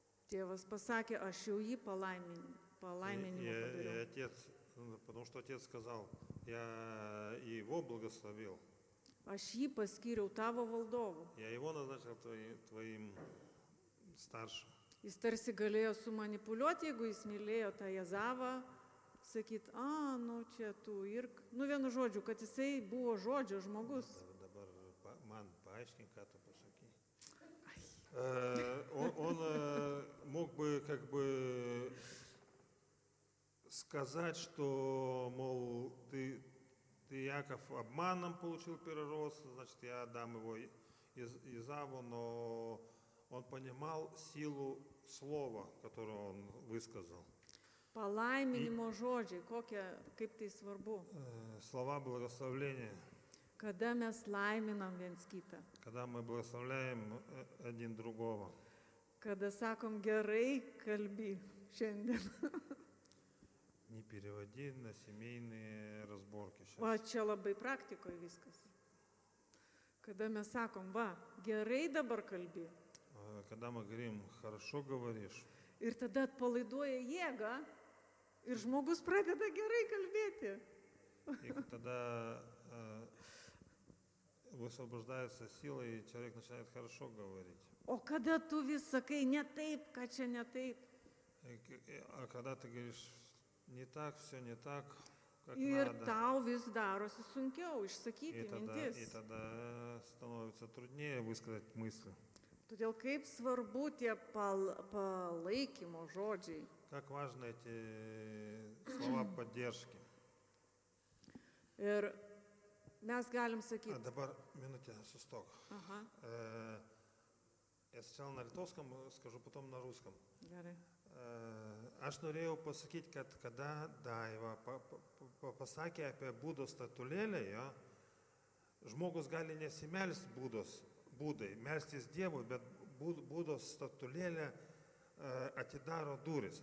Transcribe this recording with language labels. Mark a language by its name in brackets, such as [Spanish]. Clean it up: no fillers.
[Lithuanian] Tėvas pasakė, aš jau jį palaiminimą [Russian] И [Lithuanian] padariau. [Russian] отец, потому что отец сказал: я его благословил, [Lithuanian] Aš jį paskyriau tavo valdovu. [Russian] я его назначил твоим старшим. [Lithuanian] Jis tarsi galėjo sumanipuliuoti, jeigu jis mylėjo tą Jezavą, sakyt, nu čia tu ir, nu vienu žodžiu, kad jisai buvo žodžio žmogus. Dabar man paaiškink, ką tu pasakei. [Russian] Он мог бы как бы сказать, что, мол, ты, Яков, обманом получил первородство, значит, я дам его Изаву, но он понимал силу слова, которое он высказал. [Lithuanian] Palaiminimo žodžiai, kaip tai svarbu. [Russian] Слова благословления. [Lithuanian] Kada mes laiminam viens kitą. [Russian] Когда мы благословляем один другого. [Lithuanian] Kada sakom gerai kalbi šiandien. [Russian] Не переводи на семейные разборки сейчас. [Lithuanian] Va, čia labai praktikoje viskas. Kada mes sakom, va, gerai dabar kalbi. [Russian] Когда мы говорим: хорошо говоришь. [Lithuanian] Ir tada atpalaiduoja jėgą ir žmogus pradeda gerai kalbėti. [Russian] И тогда высвобождается сила, и человек начинает хорошо говорить. [Lithuanian] O kada tu vis sakai ne taip, ką čia ne taip. [Russian] А когда ты говоришь не так, все не так, как [Lithuanian] Ir [Russian] надо, [Lithuanian] tau vis darosi sunkiau išsakyti [Russian] и [Lithuanian] mintis. [Russian] тогда становится труднее высказать мысли. [Lithuanian] Todėl kaip svarbu tie palaikymo žodžiai. [Russian] Как важны эти слова поддержки. [Lithuanian] Ir mes galim sakyti. Dabar minutė, sustok. Aha, [Russian] Я сначала на литовском скажу, потом на русском. [Lithuanian] gerai. Aš norėjau pasakyti, kad kada Daiva pasakė apie būdo statulėlę, žmogus gali nesimelsti būdai, melstis Dievui, bet būdos statulėlę atidaro duris.